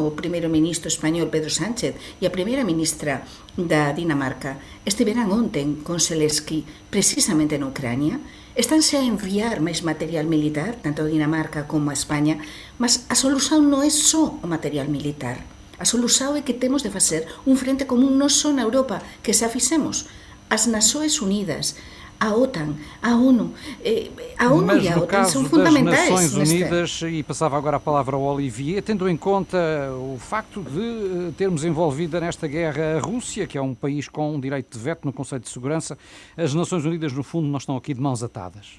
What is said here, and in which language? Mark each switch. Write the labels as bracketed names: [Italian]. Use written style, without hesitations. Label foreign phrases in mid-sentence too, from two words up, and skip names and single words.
[Galician] O primeiro ministro español Pedro Sánchez e a primeira ministra da Dinamarca estiveran onten con Zelensky precisamente na Ucrania. Estánse a enviar máis material militar, tanto a Dinamarca como a España, mas a solución non é só o material militar. A solución é que temos de facer un frente común non só na Europa, que xa fixemos. As Nações Unidas, a OTAN, a ONU, a ONU [Portuguese] Mas [Galician] e a [Portuguese] no [Galician] OTAN [Portuguese] caso são das [Galician] fundamentais. [Portuguese] Nações Unidas, e passava agora a palavra ao Olivier, tendo em conta o facto de termos envolvida nesta guerra a Rússia, que é um país com um direito de veto no Conselho de Segurança, as Nações Unidas, no fundo, não estão aqui de mãos atadas.